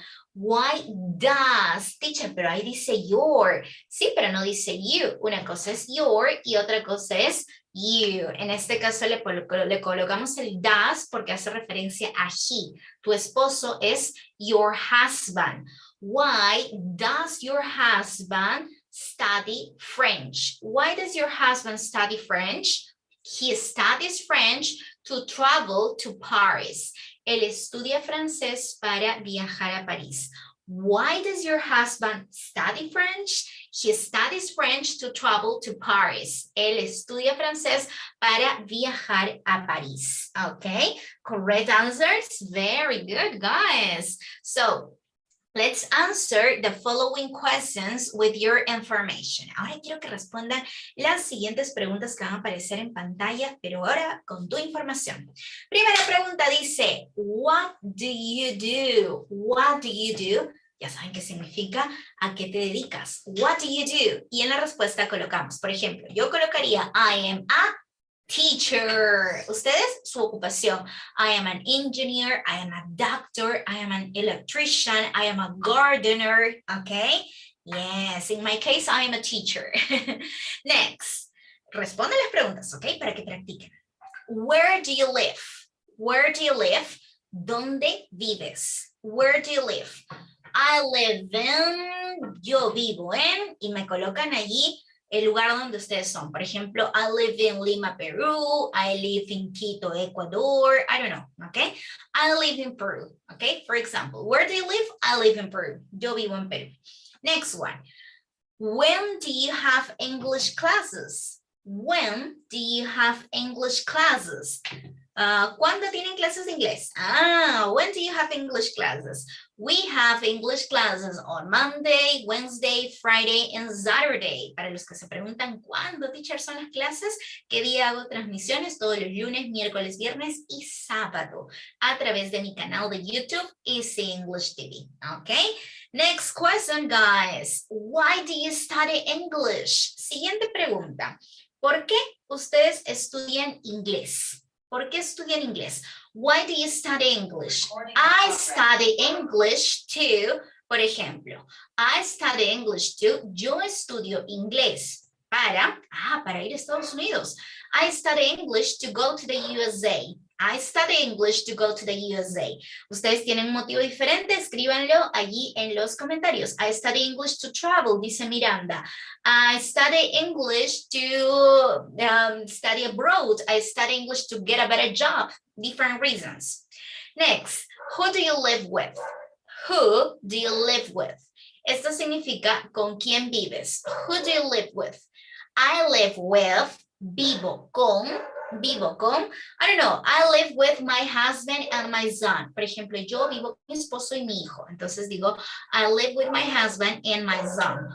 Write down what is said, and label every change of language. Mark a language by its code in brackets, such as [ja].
[en] Why does, teacher, [es] pero ahí dice [en] your. [es] Sí, pero no dice you. Una cosa es your y otra cosa es you. En este caso le colocamos el does porque hace referencia a he. Tu esposo es [en] your husband. Why does your husband study French? Why does your husband study French? He studies French to travel to Paris. [es] Él estudia francés para viajar a París. [en] Why does your husband study French? He studies French to travel to Paris. [es] Él estudia francés para viajar a París. [en] Okay, correct answers. Very good, guys. So, let's answer the following questions with your information. [es] Ahora quiero que respondan las siguientes preguntas que van a aparecer en pantalla, pero ahora con tu información. Primera pregunta dice, [en] what do you do? What do you do? [es] Ya saben qué significa, ¿a qué te dedicas? [en] What do you do? [es] Y en la respuesta colocamos, por ejemplo, yo colocaría, [en] I am a teacher. [es] Ustedes, su ocupación. [en] I am an engineer, I am a doctor, I am an electrician, I am a gardener, okay? Yes, in my case, I am a teacher. [es] Next, responde las preguntas, okay? Para que practiquen. [en] Where do you live? Where do you live? [es] ¿Dónde vives? [en] Where do you live? I live in, [es] yo vivo en, y me colocan allí el lugar donde ustedes son. Por ejemplo, [en] I live in Lima, Peru. I live in Quito, Ecuador. I don't know, okay? I live in Peru, okay? For example, where do you live? I live in Peru. [es] Yo vivo en Perú. [en] Next one. When do you have English classes? When do you have English classes? [es] ¿Cuándo tienen clases de inglés? [en] When do you have English classes? We have English classes on Monday, Wednesday, Friday, and Saturday. [es] Para los que se preguntan cuándo, teacher, son las clases, ¿qué día hago transmisiones? Todos los lunes, miércoles, viernes y sábado a través de mi canal de YouTube, Easy English TV. [en] Okay? Next question, guys. Why do you study English? [es] Siguiente pregunta. ¿Por qué ustedes estudian inglés? ¿Por qué estudian inglés? [en] Why do you study English? I study English too. [es] Por ejemplo, [en] I study English too. [es] Yo estudio inglés para ir a Estados Unidos. [en] I study English to go to the USA. I study English to go to the USA. [es] Ustedes tienen un motivo diferente, escríbanlo allí en los comentarios. [en] I study English to travel, [es] dice Miranda. [en] I study English to study abroad. I study English to get a better job. Different reasons. Next, who do you live with? Who do you live with? [es] Esto significa con quién vives. [en] Who do you live with? I live with, [es] vivo con, [en] I don't know, I live with my husband and my son. [es] Por ejemplo, yo vivo con mi esposo y mi hijo. Entonces digo, [en] I live with my husband and my son.